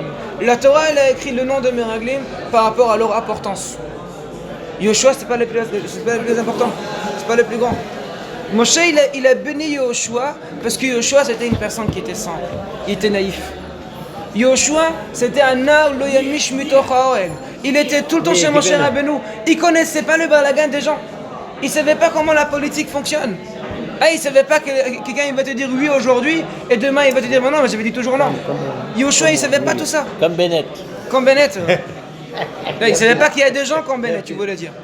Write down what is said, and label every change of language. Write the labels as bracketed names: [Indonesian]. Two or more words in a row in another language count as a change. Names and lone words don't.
[French] La Torah elle a écrit le nom de Meraglim par rapport à leur importance. Yoshua c'est pas le plus important, c'est pas le plus grand. Moshe il a béni Yoshua parce que Yoshua c'était une personne qui était simple, il était naïf. Yoshua c'était un [Hebrew] נער לא ימיש מתוך האהל. [French] Il était tout le temps chez Moshe Rabbeinu. Il connaissait pas le balagan des gens. Il savait pas comment la politique fonctionne. Ah, il savait pas que quelqu'un il va te dire oui aujourd'hui et demain il va te dire non, mais j'avais dit toujours non. Yoshua il savait pas tout ça. Comme Bennett. Comme Bennett. Là, il savait pas qu'il y a des gens comme Bennett, tu voulais dire.